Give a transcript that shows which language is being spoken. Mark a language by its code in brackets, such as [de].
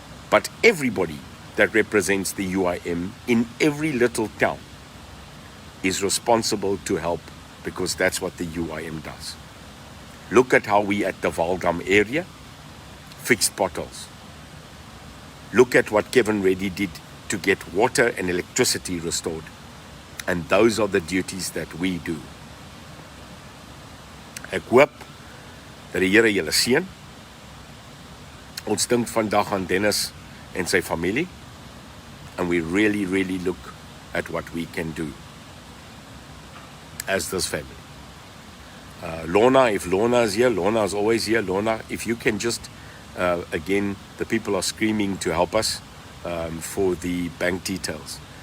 [en] But everybody that represents the UIM in every little town is responsible to help, because that's what the UIM does. Look at how we at the Valdam area fixed potholes. Look at what Kevin Reddy did to get water and electricity restored. And those are the duties that we do. [af] Ek hoop dat die Here julle seën. Ons dink vandag aan Dennis en sy familie. [en] And we really, really look at what we can do as this family. Lorna, if Lorna is here, Lorna is always here. Lorna, if you can just, again, the people are screaming to help us for the bank details.